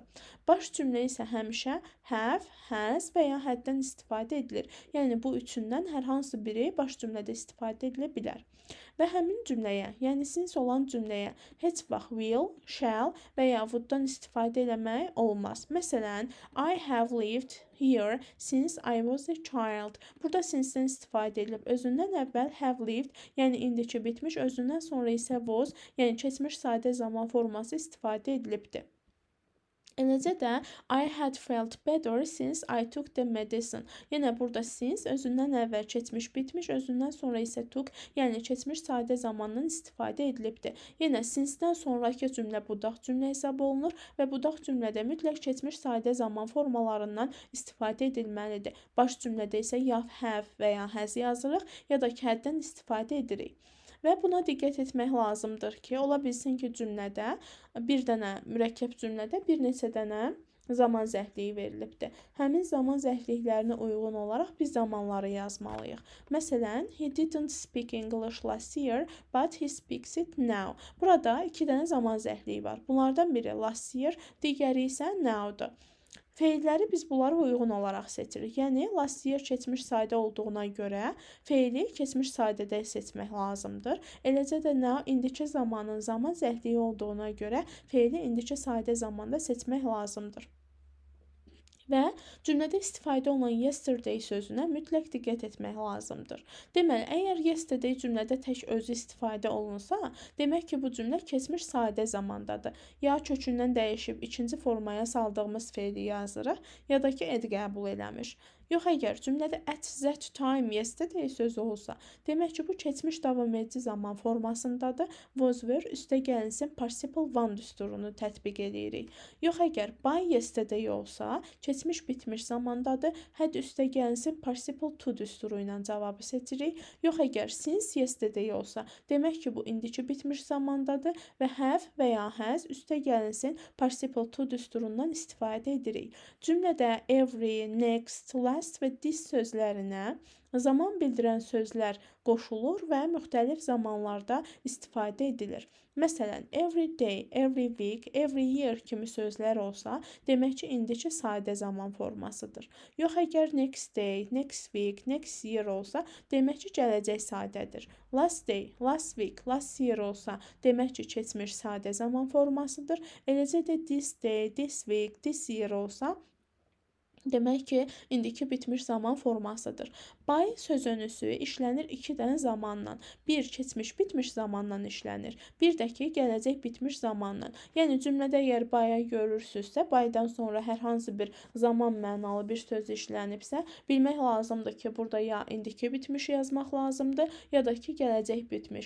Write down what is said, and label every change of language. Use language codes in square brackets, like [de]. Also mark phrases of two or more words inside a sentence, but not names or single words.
[az] Baş cümlə isə həmişə [en] have, has [az] və ya haddən istifadə edilir. Yəni, bu üçündən hər hansı biri baş cümlədə istifadə edilə bilər. Və həmin cümləyə, yəni since olan cümləyə heç vaxt [en] will, shall [az] və ya would-dan istifadə eləmək olmaz. Məsələn, [en] I have lived here since I was a child. [az] Burada since-dən istifadə edilib. Özündən əvvəl [en] have lived, [az] yəni indiki bitmiş, özündən sonra isə was, yəni keçmiş sadə zaman forması istifadə edilibdir. Eləcə də [en] I had felt better since I took the medicine. [az] Yenə burada since özündən əvvəl keçmiş bitmiş, özündən sonra isə took, yəni keçmiş sadə zamandan istifadə edilibdir. Yenə since-dən sonrakı cümlə budaq cümlə hesab olunur və budaq cümlədə mütləq keçmiş sadə zaman formalarından istifadə edilməlidir. Baş cümlədə isə ya have və ya has yazırıq, ya da ki haddən istifadə edirik. Və buna diqqət etmək lazımdır ki, ola bilsin ki, cümlədə bir dənə mürəkkəb cümlədə bir neçə dənə zaman zərfliyi verilibdir. Həmin zaman zərfliklərinə uyğun olaraq biz zamanları yazmalıyıq. Məsələn, [en] he didn't speak English last year, but he speaks it now. [az] Burada 2 dənə zaman zərfliyi var. Bunlardan biri [en] last year, [az] digəri isə now-dur. Feilləri biz bunlara uyğun olaraq seçirik. Yəni, [en] last year [az] keçmiş sadə olduğuna görə feili keçmiş sadədə seçmək lazımdır. Eləcə də now indiki zamanın zaman zərfliyi olduğuna görə feili indiki sadə zamanda seçmək lazımdır. Və cümlədə istifadə olunan yesterday sözünə mütləq diqqət etmək lazımdır. Deməli, əgər yesterday cümlədə tək özü istifadə olunsa, demək ki, bu cümlə keçmiş sadə zamandadır. Ya kökündən dəyişib ikinci formaya saldığımız feili yazırıq, ya da ki, ed qəbul eləmiş. Yox, əgər cümlədə [en] at that time yesterday [az] sözü olsa, demək ki, bu keçmiş davam edici zaman formasındadır. [en] Was were [az] üstə gəlinsin [en] participle one [az] düsturunu tətbiq edirik. Yox, əgər [en] by yesterday [az] olsa, keçmiş bitmiş zamandadır. Had üstə gəlinsin [en] participle to [az] düsturu ilə cavabı seçirik. Yox, əgər [en] since yesterday [az] olsa, demək ki, bu indiki bitmiş zamandadır və have və ya has üstə gəlinsin [en] participle to [az] düsturundan istifadə edirik. Cümlədə every, next, last və this sözlərinə zaman bildirən sözlər qoşulur və müxtəlif zamanlarda istifadə edilir. Məsələn, [en] every day, every week, every year [az] kimi sözlər olsa, demək ki, indiki sadə zaman formasıdır. Yox, əgər [en] next day, next week, next year [az] olsa, demək ki, gələcək sadədir. [en] Last day, last week, last year [az] olsa, demək ki, keçmiş sadə zaman formasıdır. Eləcə də [en] this day, this week, this year [az] olsa, demək ki, indiki bitmiş zaman formasıdır. By sözünüsü işlənir 2 dənə zamanla. Bir, keçmiş bitmiş zamanla işlənir. Bir də ki, gələcək bitmiş zamanla. Yəni, cümlədə əgər by-a görürsünüzsə, by-dan sonra hər hansı bir zaman mənalı bir söz işlənibsə, bilmək lazımdır ki, burada ya indiki bitmiş yazmaq lazımdır, ya da ki, gələcək bitmiş.